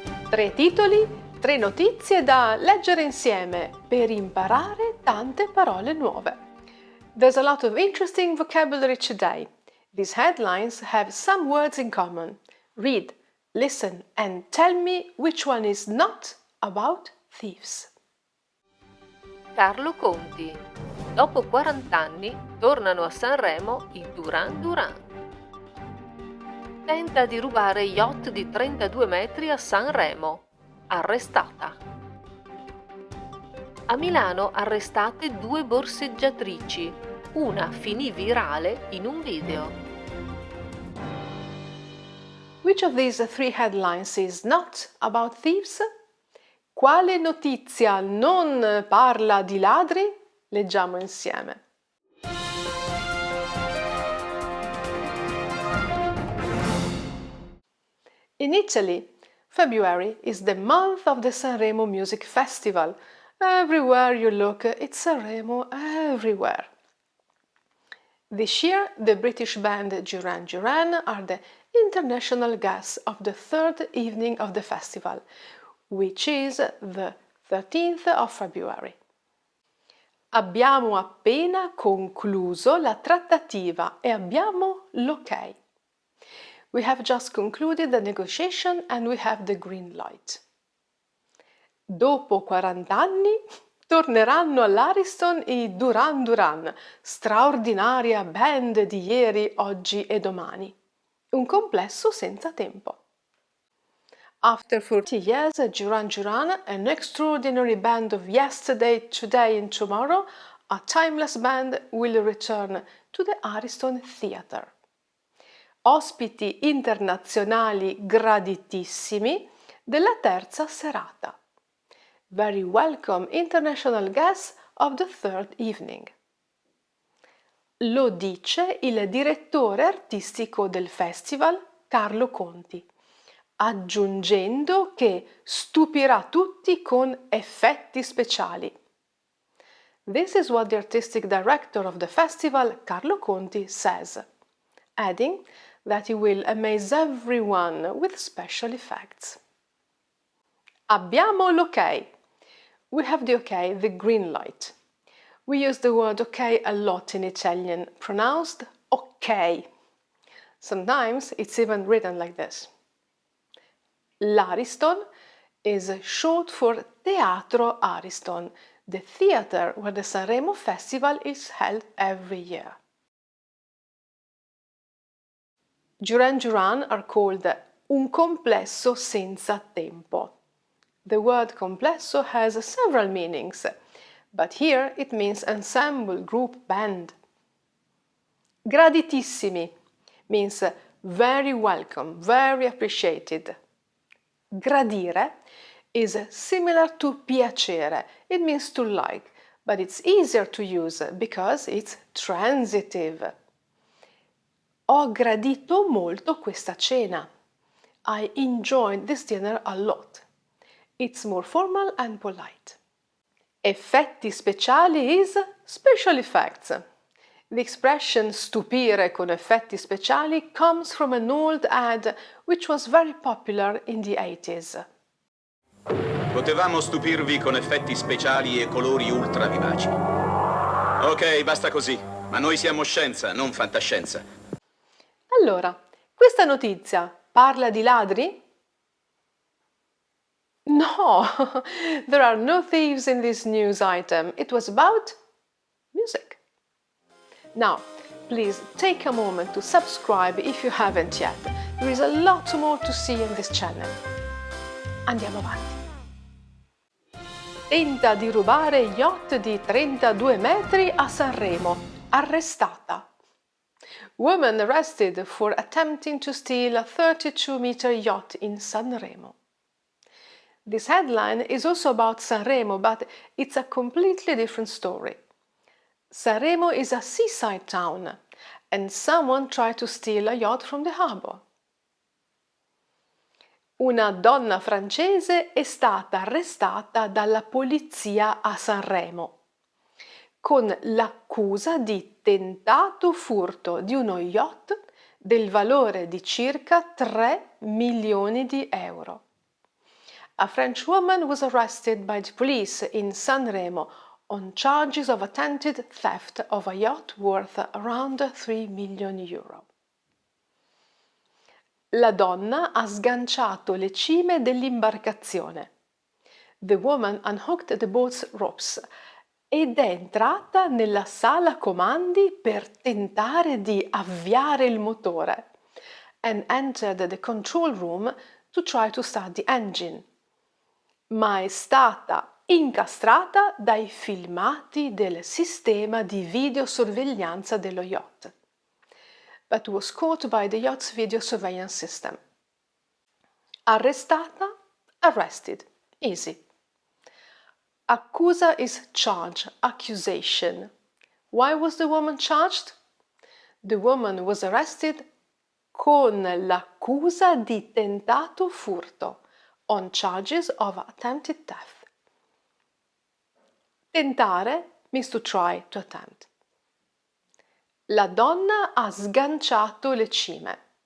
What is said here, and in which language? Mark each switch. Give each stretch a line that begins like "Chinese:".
Italian: 3 titoli, 3 notizie da leggere insieme per imparare tante parole nuove.
English: There's a lot of interesting vocabulary today. These headlines have some words in common. Read, listen and tell me which one is not about thieves.
Italian: Carlo Conti. Dopo 40 anni tornano a Sanremo i Duran Duran. Tenta di rubare yacht di 32 metri a Sanremo. Arrestata. A Milano arrestate 2 borseggiatrici. Una finì virale in un video.
English: Which of these 3 headlines is not about thieves?
Italian: Quale notizia non parla di ladri? Leggiamo insieme.
English: In Italy, February is the month of the Sanremo Music Festival. Everywhere you look, it's Sanremo everywhere. This year, the British band Duran Duran are the international guests of the 3rd evening of the festival, which is the 13th of February.
Italian: Abbiamo appena concluso la trattativa e abbiamo l'ok.
English: We have just concluded the negotiation and we have the green light.
Italian: Dopo 40 anni torneranno all'Ariston i Duran Duran, straordinaria band di ieri, oggi e domani. Un complesso senza tempo.
English: After 40 years, Duran Duran, an extraordinary band of yesterday, today and tomorrow, a timeless band, will return to the Ariston Theatre.
Italian: Ospiti internazionali graditissimi della terza serata.
English: Very welcome international guests of the 3rd evening.
Italian: Lo dice il direttore artistico del festival, Carlo Conti, aggiungendo che stupirà tutti con effetti speciali.
English: This is what the artistic director of the festival, Carlo Conti, says, adding that he will amaze everyone with special effects.
Italian: Abbiamo l'ok.
English: We have the ok, the green light. We use the word ok a lot in Italian, pronounced ok. Sometimes it's even written like this. L'Ariston is short for Teatro Ariston, the theatre where the Sanremo Festival is held every year. Duran Duran are called
Italian: un complesso senza tempo.
English: The word complesso has several meanings, but here it means ensemble, group, band. Graditissimi means very welcome, very appreciated. Gradire is similar to piacere. It means to like, but it's easier to use because it's transitive.
Italian: Ho gradito molto questa cena.
English: I enjoyed this dinner a lot. It's more formal and polite. Effetti speciali is special effects. The expression
Italian: stupire con effetti speciali
English: comes from an old ad which was very popular in the 80s.
Italian: Potevamo stupirvi con effetti speciali e colori ultra vivaci. Ok, basta così, ma noi siamo scienza, non fantascienza. Allora, questa notizia parla di ladri?
English: No, there are no thieves in this news item. It was about music. Now, please take a moment to subscribe if you haven't yet. There is a lot more to see in this channel.
Italian: Andiamo avanti. Tenta di rubare yacht di 32 metri a Sanremo.
English: Arrestata. Woman arrested for attempting to steal a 32-meter yacht in Sanremo. This headline is also about Sanremo, but it's a completely different story. Sanremo is a seaside town, and someone tried to steal a yacht from the harbor.
Italian: Una donna francese è stata arrestata dalla polizia a Sanremo con l'accusa di tentato furto di uno yacht del valore di circa 3 milioni di euro.
English: A French woman was arrested by the police in Sanremo on charges of attempted theft of a yacht worth around 3 million euro.
Italian: La donna ha sganciato le cime dell'imbarcazione.
English: The woman unhooked the boat's ropes
Italian: ed è entrata nella sala comandi per tentare di avviare il motore
English: and entered the control room to try to start the engine.
Italian: Ma è stata incastrata dai filmati del sistema di videosorveglianza dello yacht.
English: But was caught by the yacht's video surveillance system. Arrestata, arrested, easy. Accusa is charge, accusation. Why was the woman charged? The woman was arrested
Italian: con l'accusa di tentato furto,
English: on charges of attempted theft. Tentare means to try, to attempt.
Italian: La donna ha sganciato le cime.